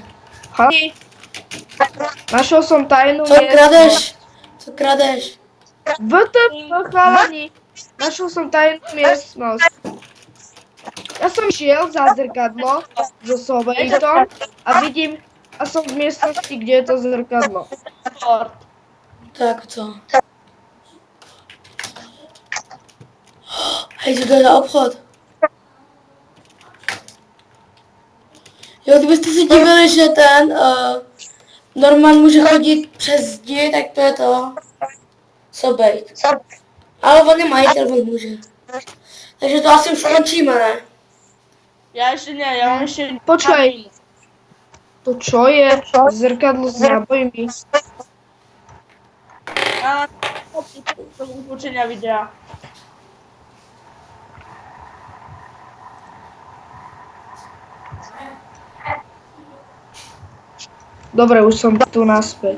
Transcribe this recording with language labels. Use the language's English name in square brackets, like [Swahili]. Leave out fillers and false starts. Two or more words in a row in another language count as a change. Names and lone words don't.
[Slovak] Chalani, našiel som tajnú [Czech] Co kradeš? Co kradeš? [Slovak] WTF, chalani, našiel som tajnú miestnosť. Ja som šiel za zrkadlo so Sovejtom a vidím, a som v miestnosti, kde je to zrkadlo. Ford. [Czech] Tak co? Hej, co to je za obchod? Jo, kdybyste si divili, že ten Norman může chodit přes zdi, tak to je to Sobejt. Ale on je majitel, on může. Takže to asi už končíme, ne? [Slovak] Ja ešte nie, ja mám ešte... Počkaj. To čo je? Zrkadlo s nábojmi. A to ukončenia videa. Dobre, už som tu naspäť.